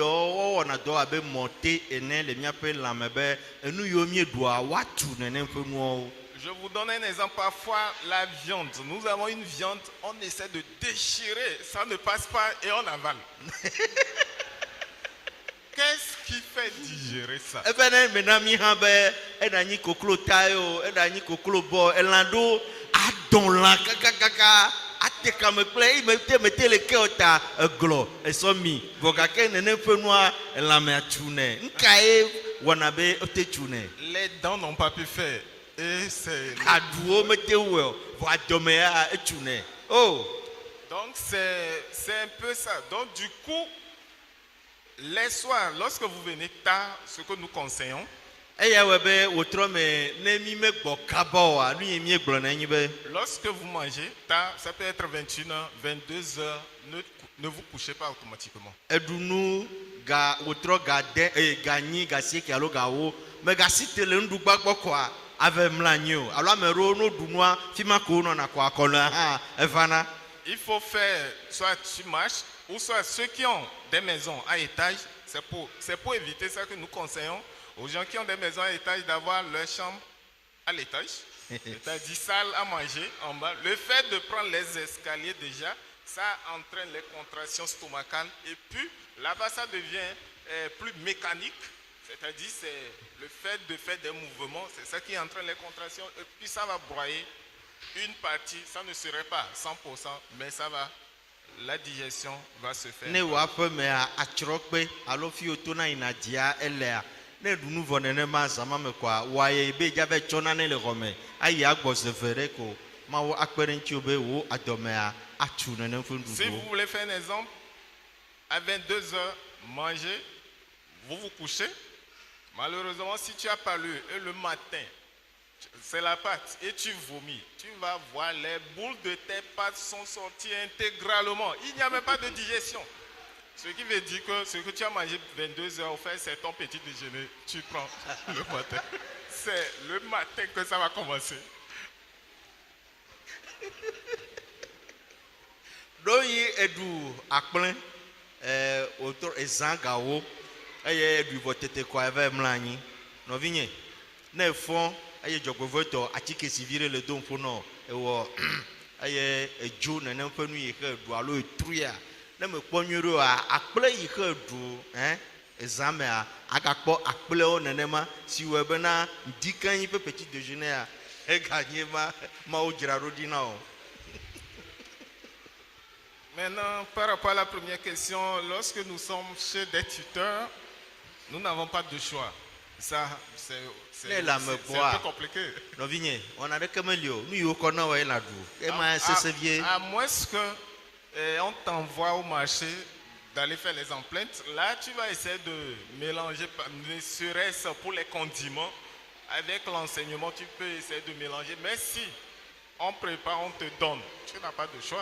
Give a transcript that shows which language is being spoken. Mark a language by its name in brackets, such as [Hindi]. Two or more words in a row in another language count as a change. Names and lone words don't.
[French] Je vous donne un exemple. Parfois, la viande, nous avons une viande, on essaie de déchirer, ça ne passe pas et on avale. Qu'est-ce qui fait digérer ça? [Ewe] Ebe ne mena mi hã be eɖanyi koklo tayo, eɖanyi koklo bɔ, elã ɖo adɔn lã kakakaka, ate kame kple mete le ke o ta egblɔ esɔ mi, vɔ gake nene ƒe nua elã me atu nɛ. Nuka ye wɔna be ote tu nɛ? [French] Les dents n'ont pas pu faire. Et c'est... [Ewe] Aɖuwo mete wɔ o, vɔ adɔme ya etu nɛ. Oh, [French] Donc c'est un peu ça. Donc du coup, les soirs, lorsque vous venez tard, ce que nous conseillons, [Ewe] eya wɔ be wotrɔ me ne mi megbɔ kaba oa, nu yi mi gblɔ na nyi be [French] lorsque vous mangez tard, ça peut être 21h, 22h, ne vous couchez pas automatiquement. [Ewe] eɖunu ga wotrɔ ga de ga nyi ga sieke alo ga wo me gasi te le nuɖugba gbɔ kɔa ave mla anyi o alo ame ɖewo no ɖu nua fi ma ko nɔna kɔ akɔlɔ hã evana. [French] Il faut faire, soit tu marches, ou soit ceux qui ont des maisons à étage, c'est pour éviter ça que nous conseillons aux gens qui ont des maisons à étage d'avoir leur chambre à l'étage, c'est-à-dire salle à manger en bas. Le fait de prendre les escaliers déjà, ça entraîne les contractions stomacales et puis là-bas ça devient plus mécanique, c'est-à-dire c'est le fait de faire des mouvements, c'est ça qui entraîne les contractions et puis ça va broyer une partie, ça ne serait pas 100%, mais ça va, la digestion va se faire. [Ewe] Ne wɔ aƒe mea atsrɔ kpe alo fi woto na yina dzia elea ne ɖu nu vɔ nenema zama me kɔa wɔaye be dza be tsɔ nane le xɔ me ayi agbɔ ze ve ɖe ko mawo akpe ɖe ŋuti be wo adɔmea atu nenem ƒe [French] Si vous [Ewe] nuɖuɖuwo. [French] voulez faire un exemple, à 22h, manger, vous vous couchez. Malheureusement, si tu as pas lu et le matin, c'est la pâte et tu vomis, tu vas voir les boules de tes pâtes sont sorties intégralement. Il n'y a même pas de digestion. Ce qui veut dire que ce que tu as mangé 22h, au fait, c'est ton petit déjeuner. Tu prends le matin. C'est le matin que ça va commencer. [Ewe] Ɖo yi eɖu akplẽ wotɔ ezã gawo eye eɖui vɔ tete kɔa eva mla anyi nɔvinye ne efɔ eye dzɔgbevɔtɔ atike si vi ɖe le dom ƒo nɔ ewɔ eye edzo nenem ƒe nu yi xe eɖu alo etruia ne mekpɔ nyuie ɖo akple yi xe eɖu ezã mea agakpɔ akplewo nenema si wɔe bena ŋdikeanyi ƒe [French] petit déjeuner [Ewe] eganye mawo dzra ɖo ɖi na o. [French] Maintenant, par rapport à la première question, lorsque nous sommes chez des tuteurs, nous n'avons pas de choix. Ça, c'est un peu compliqué. [Ewe] Nɔvinye wɔna ɖeke meli o nu yiwo kɔ na wɔe la ɖu ema sese vie. [French] À moins que on t'envoie au marché d'aller faire les emplettes, là tu vas essayer de mélanger, ne serait-ce pour les condiments, avec l'enseignement tu peux essayer de mélanger, mais si on prépare, on te donne, tu n'as pas de choix.